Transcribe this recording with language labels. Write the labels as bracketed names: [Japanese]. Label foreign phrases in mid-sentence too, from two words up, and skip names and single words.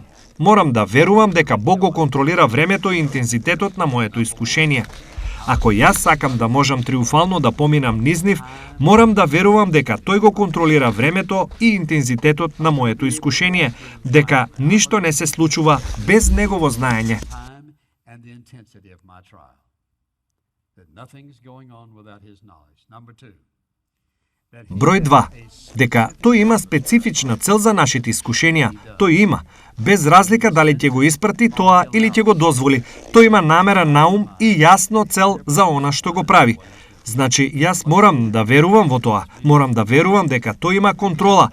[Macedonian] Морам да верувам дека Бог го контролира времето и интензитетот на моето искушение. Ако јас сакам да можам триумфално да поминам низ нив, морам да верувам дека тој го контролира времето и интензитетот на моето искушение, дека ништо не се случува без негово знаење. [English] time and the intensity of my trial. That nothing's going on without his knowledge. Number 2. That he [Macedonian] Број 2. [English] has a [Macedonian] Дека тој има специфична цел за нашите искушенија. Тој има. Без разлика дали ќе го испрати тоа или ќе го дозволи. Тој има намера на ум и јасно цел за она што го прави. Значи, јас морам да верувам во тоа. Морам да верувам дека тој има контрола.